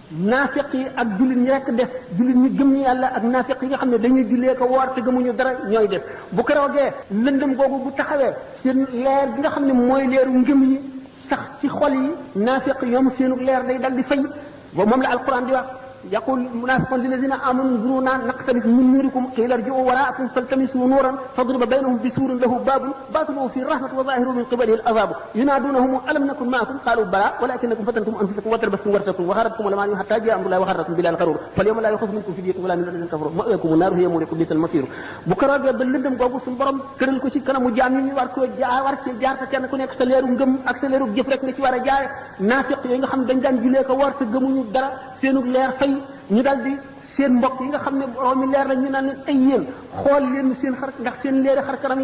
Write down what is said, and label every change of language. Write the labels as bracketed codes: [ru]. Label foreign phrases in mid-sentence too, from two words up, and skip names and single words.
[wo] naafiq yi ak jullit ñi rekk def jullit ñi gëm yàlla ak naafiq yi nga xam ne dañuy jullee ko woor te gëmuñu dara ñooy def bu keroogee lëndëm googu bu taxawee seen leer bi nga xam ne mooy leeru ngëm yi sax ci xol yi naafiq ñoom seenu leer day dal di fay ba moom la alquran di wax [ar] يقول المنافقون للذين آمنوا انظرونا نقتبس من نوركم قيل ارجعوا وراءكم فالتمسوا نورا فاضرب بينهم بسور له باب باطنه فيه الرحمة وظاهره من قبله العذاب ينادونهم ألم نكن معكم قالوا بلى ولكنكم فتنتم أنفسكم وتربصتم وارتبتم وغرتكم الأماني حتى جاء أمر الله وغركم بالله الغرور فاليوم لا يؤخذ منكم فدية ولا من الذين كفروا مأواكم النار هي مولاكم بئس المصير [wo] bu keroogee ba lëndëm googu suñu borom tëral ko ci kanamu jaam ñi ñu war ko war ci jaar te kenn ku nekk sa leeru ngëm ak sa leeru jëf rek nga ci war a jaare naafiq yooyu nga xam dañ daan julee ko war te gëmuñu dara seenu leer fay ñu dal di seen mbokk yi nga xam ne borom mi leer la ñu naan leen ay yéen xool leen seen xar ndax seen leeri xar kanam